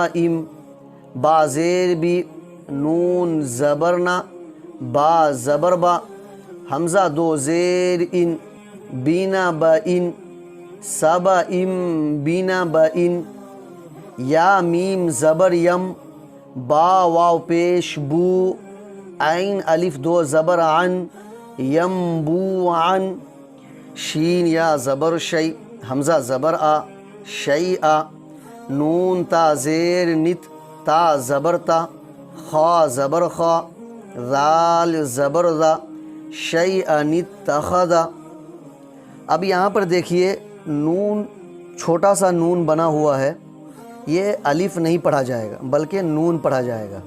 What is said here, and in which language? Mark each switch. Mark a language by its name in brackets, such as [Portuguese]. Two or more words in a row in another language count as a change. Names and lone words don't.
[Urdu] ام، با زیر بی، نون زبرنا، با زبر با، حمزہ دو زیر ان، بینا با ان، سبا ام بینا با ان، یا میم زبر یم، با واو پیش بو، عین الف دو زبر عن، یم بو عن، شین یا زبر شی، حمزہ زبر آ، شی آ، نون تا زیر نت، تا زبر تا، خا زبر خا، ذال زبر ذا، شی نت تخذا۔ اب یہاں پر دیکھیے نون چھوٹا سا نون بنا ہوا ہے، یہ الف نہیں پڑھا جائے گا بلکہ نون پڑھا جائے گا۔